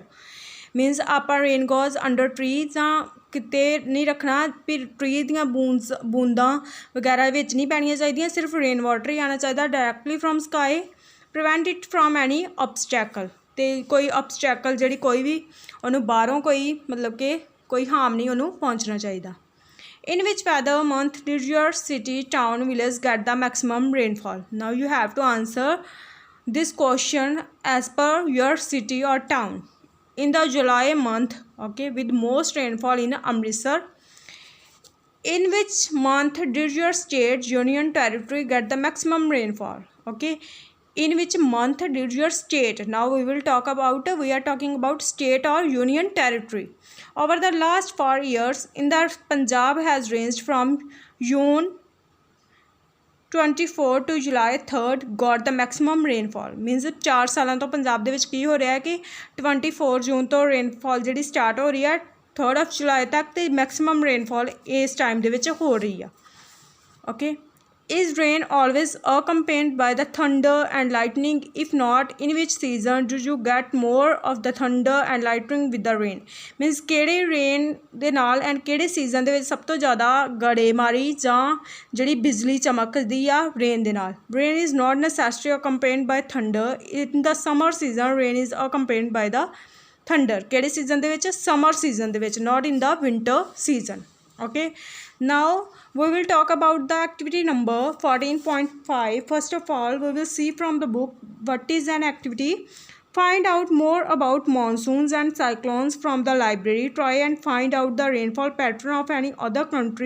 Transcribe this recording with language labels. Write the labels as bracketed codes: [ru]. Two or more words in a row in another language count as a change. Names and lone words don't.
[pa] ਮੀਨਸ ਆਪ [en] rain gauge under tree [pa] ਕਿਤੇ ਨਹੀਂ ਰੱਖਣਾ, ਫਿਰ ਟ੍ਰੀ ਦੀਆਂ ਬੂੰਦਾਂ ਵਗੈਰਾ ਵਿੱਚ ਨਹੀਂ ਪੈਣੀਆਂ ਚਾਹੀਦੀਆਂ. [en] सिर्फ rain water [hi] ही आना चाहिए [en] directly from sky. Prevent it from any obstacle. [pa] ਤੋ ਕੋਈ ਔਬਸਟੈਕਲ ਜੀ ਕੋਈ ਭੀ ਉਨ੍ਹਾਂ ਬਾਹਰੋਂ ਕੋਈ ਮਤਲਬ ਕਿ ਕੋਈ ਹਾਰਮ ਨਹੀਂ ਉਨ੍ਹਾਂ ਪਹੁੰਚਣਾ ਚਾਹੀਦਾ. [en] In which weather month did your city, town, village get the maximum rainfall? Now you have to answer this question as per your city or town. In the July month, okay, with most rainfall in Amritsar. In which month did your state, union, territory get the maximum rainfall? Okay, in which month did your state? Now we are talking about state or union territory. Over the last 4 years, in the Punjab has ranged from June 24 to July 3rd got the maximum rainfall. [pa] Means 4 ਸਾਲਾਂ ਤੋਂ ਪੰਜਾਬ ਦੇ ਵਿੱਚ ਕੀ ਹੋ ਰਿਹਾ ਹੈ ਕਿ 24 ਜੂਨ ਤੋਂ ਰੇਨਫਾਲ ਜੀ ਸਟਾਰਟ ਹੋ ਰਹੀ ਹੈ [en] 3rd of July [pa] ਤੱਕ, ਤੋ [en] maximum rainfall [pa] ਇਸ ਟਾਈਮ ਦੇ ਵਿੱਚ ਹੋ ਰਹੀ ਹੈ. [en] ओके, is rain always accompanied by the thunder and lightning? If not, in which season do you get more of the thunder and lightning with the rain? [pa] Means ਕਿਹੜੇ rain ਦੇ ਨਾਲ and ਕਿਹੜੇ season ਦੇ ਵਿੱਚ ਸਭ ਤੋਂ ਜ਼ਿਆਦਾ ਗੜੇਮਾਰੀ ਜਾਂ ਜਿਹੜੀ ਬਿਜਲੀ ਚਮਕਦੀ ਆ rain ਦੇ ਨਾਲ? [en] Rain is not necessarily accompanied by thunder. In the summer season, rain is accompanied by the thunder. [pa] ਕਿਹੜੇ season ਦੇ ਵਿੱਚ? Summer season ਦੇ ਵਿੱਚ, [en] not in the winter season. Okay, now we will talk about the activity number 14.5. First of all, we will see from the book what is an activity. Find out more about monsoons and cyclones from the library. Try and find out the rainfall pattern of any other country.